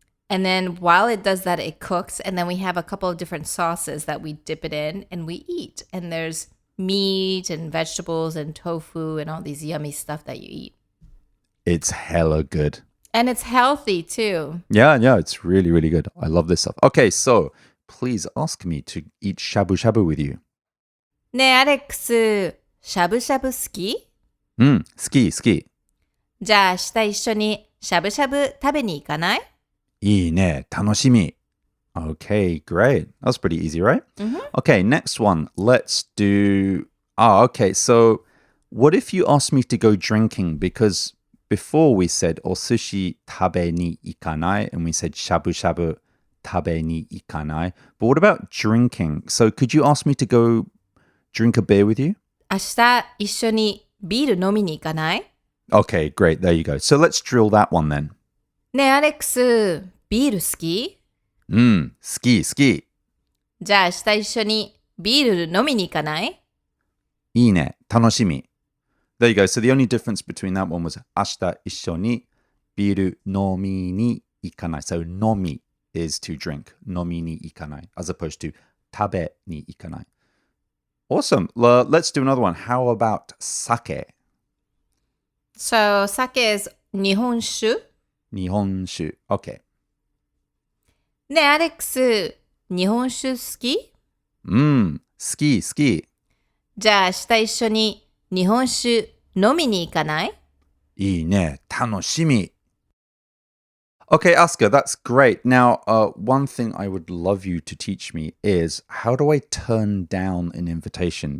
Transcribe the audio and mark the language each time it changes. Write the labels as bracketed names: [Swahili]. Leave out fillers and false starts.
[English] And then while it does that, it cooks. And then we have a couple of different sauces that we dip it in and we eat. And there's meat and vegetables and tofu and all these yummy stuff that you eat. It's hella good. And it's healthy too. Yeah, it's really, really good. I love this stuff. Okay, so please ask me to eat shabu shabu with you. [Japanese] ねえ、アレックス、しゃぶしゃぶ好き？好き。じゃあ明日一緒にしゃぶしゃぶ食べに行かない？いいね、楽しみ。 [English] Okay, great. That's pretty easy, right? Okay, next one. Let's do... okay. So what if you asked me to go drinking? Because before we said [Japanese] osushi tabe ni ikanai [English] and we said [Japanese] shabu shabu tabe ni ikanai. [English] But what about drinking? So could you ask me to go drink a beer with you? [Japanese] 明日一緒にビール飲みに行かない？ [English] Okay, great. There you go. So let's drill that one then. [Japanese] ねえ、アレックス、ビール好き？好き。じゃあ明日一緒にビール飲みに行かない？いいね、楽しみ。 [English] There you go. So the only difference between that one was [Japanese] 明日一緒にビール飲みに行かない. [English] So 飲み is to drink. [Japanese] 飲みに行かない [English] as opposed to [Japanese] 食べに行かない. [English] Awesome. Let's do another one. How about sake? So, sake is 日本酒？ [Japanese] 日本酒.Okay. ねえ、アレックス、日本酒好き？好き。じゃあ明日一緒に日本酒飲みに行かない？いいね、楽しみ. [English] Okay, Asuka, that's great. Now, one thing I would love you to teach me is how do I turn down an invitation?